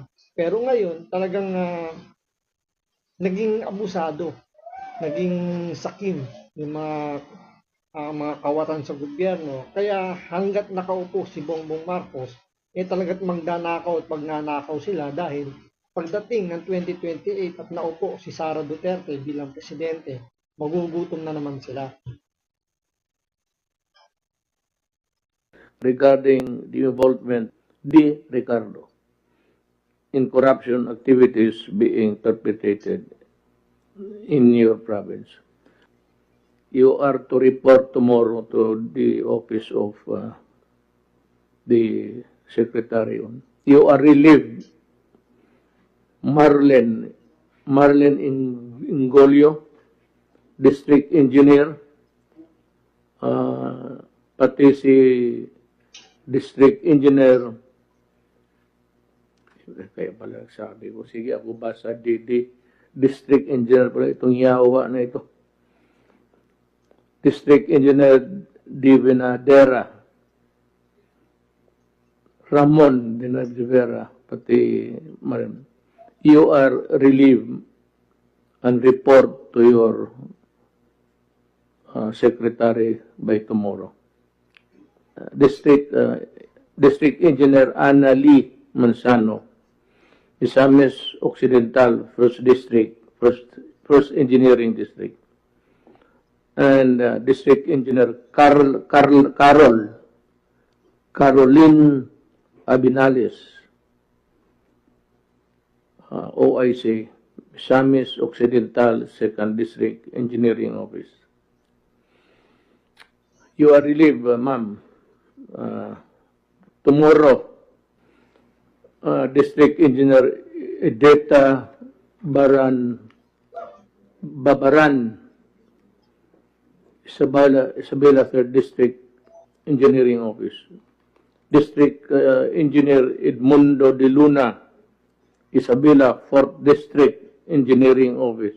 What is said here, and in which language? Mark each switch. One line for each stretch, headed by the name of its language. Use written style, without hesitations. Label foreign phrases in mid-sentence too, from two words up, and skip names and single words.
Filipino: Pero ngayon, talagang naging abusado, naging sakim yung mga kawatan sa gobyerno. Kaya hanggat nakaupo si Bongbong Marcos, talagat magdanakaw at magnanakaw sila dahil pagdating ng 2028 at naupo si Sara Duterte bilang presidente, magugutom na naman sila.
English: Regarding the involvement de Ricardo in corruption activities being perpetrated in your province. You are to report tomorrow to the office of the secretary. You are relieved.
Filipino: Marlen Ingolio,
English: District Engineer,
Filipino: pati si
English: District Engineer,
Filipino: kaya pala sabi ko, sige ako basa
English: District Engineer
Filipino: pala itong yawa na ito.
English: District Engineer Divinadera, Ramon Dinadivera, pati Marim. You are relieved and report to your secretary by tomorrow. District Engineer Ana Lee Manzano, Misamis Occidental, First District, First Engineering District. And District Engineer Caroline Abinales, OIC, Misamis Occidental 2nd District Engineering Office. You are relieved, ma'am. Tomorrow, District Engineer Edeta Babaran, Isabela 3rd District Engineering Office. District Engineer Edmundo de Luna, Isabela 4th District Engineering Office.